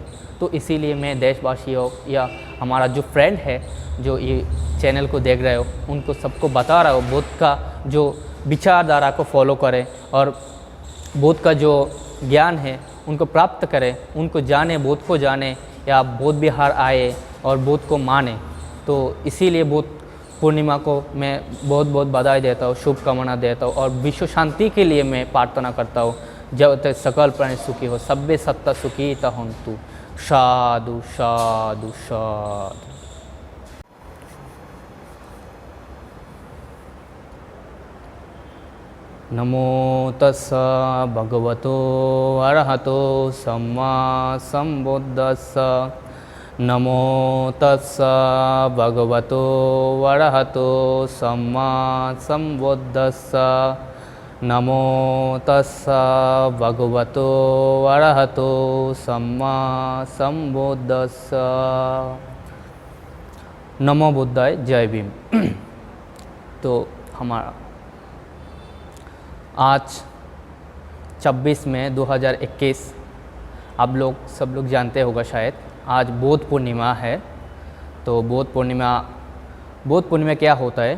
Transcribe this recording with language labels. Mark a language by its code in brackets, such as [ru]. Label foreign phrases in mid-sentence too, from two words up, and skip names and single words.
[hi] तो इसीलिए मैं देशवासियों या हमारा जो फ्रेंड है जो ये चैनल को देख रहे हो, उनको सबको बता रहा हो, बुद्ध का जो विचारधारा को फॉलो करें और बुद्ध का जो ज्ञान है उनको प्राप्त करें, उनको जाने, बुद्ध को जाने, या बौद्ध विहार आए और बुद्ध को माने। तो इसीलिए बुद्ध पूर्णिमा को मैं बहुत बहुत बधाई देता हूँ, शुभकामना देता हूँ और विश्व शांति के लिए मैं प्रार्थना करता हूँ। जब तक सकल प्राणी सुखी हो, [pi] सब्बे सत्ता सुखी तहंतु। साधु साधु साधु। नमो तस्सा भगवतो अरहतो सम्मा सम्बुद्धस्सा। नमो तस्सा भगवतो अरहतो सम्मा सम्बुद्धस्सा। नमो तस्सा भगवतो अरहतो सम्मा सम्बुद्धस्सा। [sa] नमो बुद्धाय, [hi] जय भीम। तो हमारा आज 26 मई 2021, आप लोग सब लोग जानते होगा शायद, आज बौद्ध पूर्णिमा है। तो बौद्ध पूर्णिमा क्या होता है?